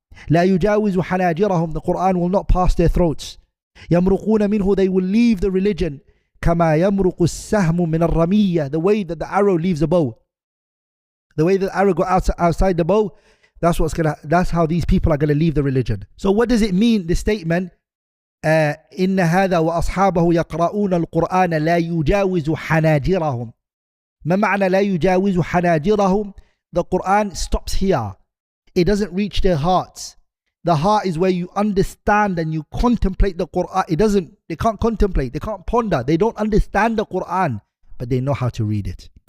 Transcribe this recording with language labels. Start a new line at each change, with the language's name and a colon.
Arabic: لا يجاوز حناجرهم,
English: the Quran will not pass their throats.
Arabic: يمرقون منه,
English: they will leave the religion.
Arabic: كما يمرق السهم من الرمية,
English: the way that the arrow leaves a bow. The way that the arrow goes outside the bow, that's how these people are going to leave the religion. So what does it mean, the statement,
Arabic: إن هذا وأصحابه يقرؤون القرآن لا يجاوز حناجرهم. ما معنى لا يجاوز حناجرهم?
English: The Quran stops here. It doesn't reach their hearts. The heart is where you understand and you contemplate the Quran. They can't contemplate, they can't ponder, they don't understand the Quran, but they know how to read it.